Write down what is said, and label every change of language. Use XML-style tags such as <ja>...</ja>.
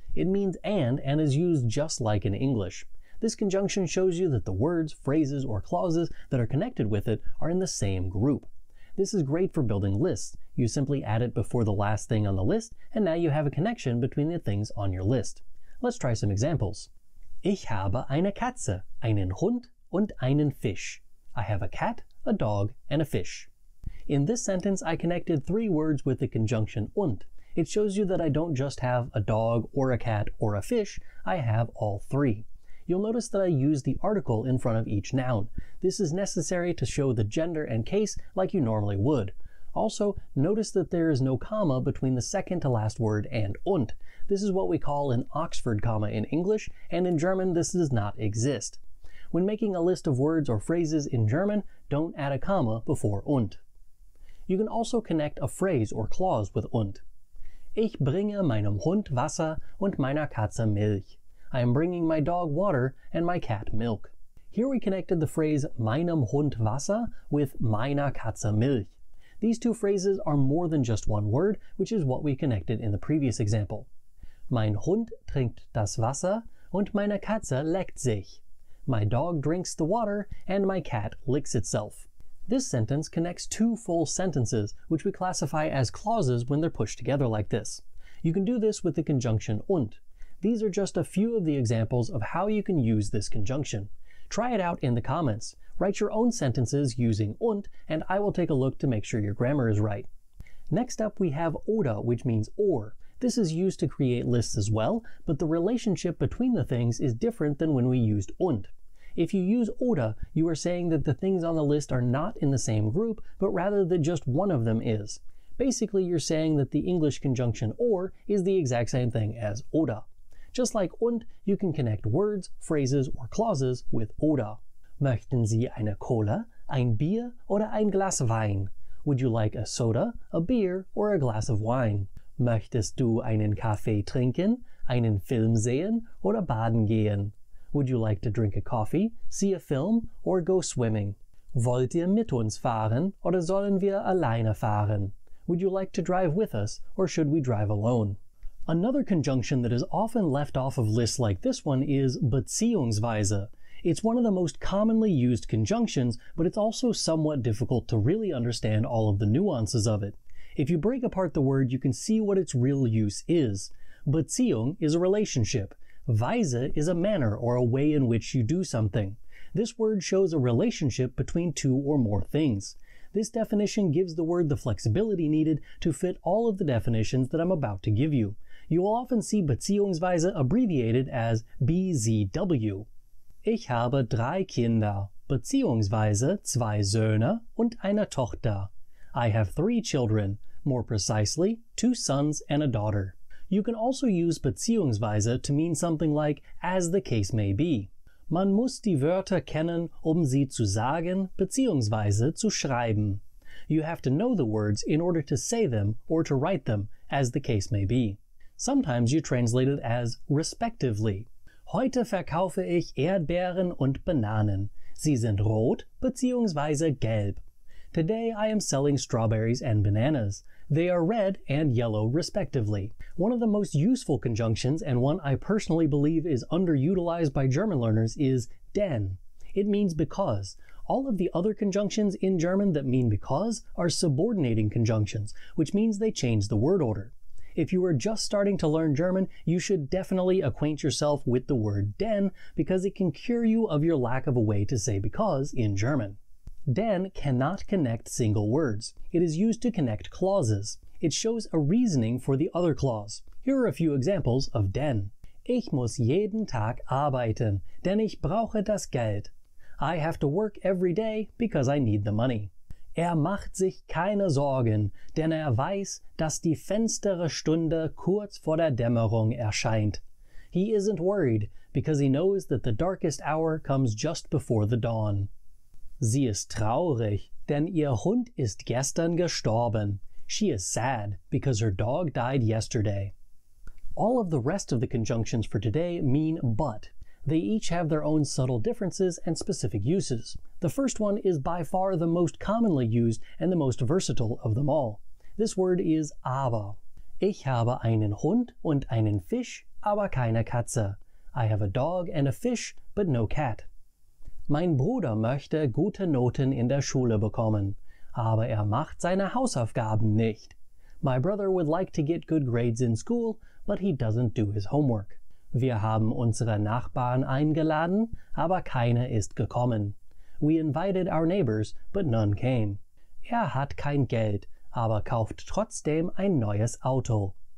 <en>It means and is used just like in English. This conjunction shows you that the words, phrases, or clauses that are connected with it are in the same group. This is great for building lists. You simply add it before the last thing on the list, and now you have a connection between the things on your list. Let's try some examples.</en> <de>Ich habe eine Katze, einen Hund und einen Fisch.</de> <en>I have a cat, a dog, and a fish. In this sentence, I connected 3 words with the conjunction und. It shows you that I don't just have a dog or a cat or a fish, I have all 3. You'll notice that I use the article in front of each noun. This is necessary to show the gender and case like you normally would. Also, notice that there is no comma between the second to last word and und. This is what we call an Oxford comma in English, and in German this does not exist. When making a list of words or phrases in German, don't add a comma before und. You can also connect a phrase or clause with und.</en> <de>Ich bringe meinem Hund Wasser und meiner Katze Milch.</de> <en>I am bringing my dog water and my cat milk. Here we connected the phrase</en> <de>meinem Hund Wasser</de> <en>with</en> <de>meiner Katze Milch.</de> <en>These 2 phrases are more than just one word, which is what we connected in the previous example.</en> <de>Mein Hund trinkt das Wasser und meine Katze leckt sich.</de> <en>My dog drinks the water and my cat licks itself. This sentence connects 2 full sentences, which we classify as clauses when they're pushed together like this. You can do this with the conjunction und. These are just a few of the examples of how you can use this conjunction. Try it out in the comments. Write your own sentences using und, and I will take a look to make sure your grammar is right. Next up we have oder, which means or. This is used to create lists as well, but the relationship between the things is different than when we used und. If you use oder, you are saying that the things on the list are not in the same group, but rather that just one of them is. Basically, you're saying that the English conjunction or is the exact same thing as oder. Just like und, you can connect words, phrases, or clauses with oder.</en> <de>Möchten Sie eine Cola, ein Bier oder ein Glas Wein?</de> <en>Would you like a soda, a beer, or a glass of wine?</en> <de>Möchtest du einen Kaffee trinken, einen Film sehen oder baden gehen?</de> <en>Would you like to drink a coffee, see a film, or go swimming?</en> <de>Wollt ihr mit uns fahren oder sollen wir alleine fahren?</de> <en>Would you like to drive with us, or should we drive alone? Another conjunction that is often left off of lists like this one is beziehungsweise. It's one of the most commonly used conjunctions, but it's also somewhat difficult to really understand all of the nuances of it. If you break apart the word, you can see what its real use is. Beziehung is a relationship. Weise is a manner or a way in which you do something. This word shows a relationship between two or more things. This definition gives the word the flexibility needed to fit all of the definitions that I'm about to give you. You will often see beziehungsweise abbreviated as BZW.</en> <de>Ich habe 3 Kinder, beziehungsweise 2 Söhne und eine Tochter.</de> <en>I have 3 children, more precisely, 2 sons and a daughter. You can also use beziehungsweise to mean something like as the case may be.</en> <de>Man muss die Wörter kennen, sie zu sagen beziehungsweise zu schreiben.</de> <en>You have to know the words in order to say them or to write them, as the case may be. Sometimes you translate it as respectively.</en> <de>Heute verkaufe ich Erdbeeren und Bananen. Sie sind rot beziehungsweise gelb.</de> <en>Today I am selling strawberries and bananas. They are red and yellow respectively. One of the most useful conjunctions, and one I personally believe is underutilized by German learners, is denn. It means because. All of the other conjunctions in German that mean because are subordinating conjunctions, which means they change the word order. If you are just starting to learn German, you should definitely acquaint yourself with the word denn, because it can cure you of your lack of a way to say because in German. Denn cannot connect single words. It is used to connect clauses. It shows a reasoning for the other clause. Here are a few examples of denn.</en> <de>Ich muss jeden Tag arbeiten, denn ich brauche das Geld.</de> <en>I have to work every day because I need the money.</en> <de>Macht sich keine Sorgen, denn weiß, dass die finstere Stunde kurz vor der Dämmerung erscheint.</de> <en>He isn't worried because he knows that the darkest hour comes just before the dawn.</en> <de>Sie ist traurig, denn ihr Hund ist gestern gestorben.</de> <en>She is sad because her dog died yesterday. All of the rest of the conjunctions for today mean but. They each have their own subtle differences and specific uses. The first one is by far the most commonly used and the most versatile of them all. This word is aber.</en> <de>Ich habe einen Hund und einen Fisch, aber keine Katze.</de> <en>I have a dog and a fish, but no cat.</en> <de>Mein Bruder möchte gute Noten in der Schule bekommen, aber macht seine Hausaufgaben nicht.</de> <en>My brother would like to get good grades in school, but he doesn't do his homework.</en> <de>Wir haben unsere Nachbarn eingeladen, aber keiner ist gekommen.</de> <en>We invited our neighbors, but none came.</en> <de>Hat kein Geld, aber kauft trotzdem ein neues Auto.</de>